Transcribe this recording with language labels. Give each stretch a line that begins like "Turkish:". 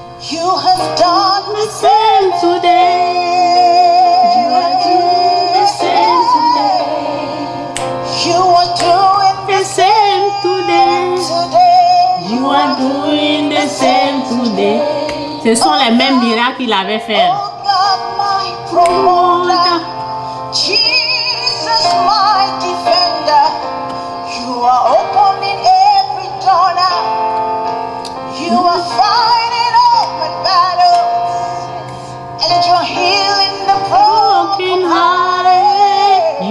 English: You have done The same today. You are doing the same today. You are doing The same today. today. You are doing the same today.
French: Ce sont les mêmes miracles qu'il avait fait.
English: Oh God, my promoter, Jesus, my defender. You are opening every door now. You are fighting open battles, and you're healing the broken hearted.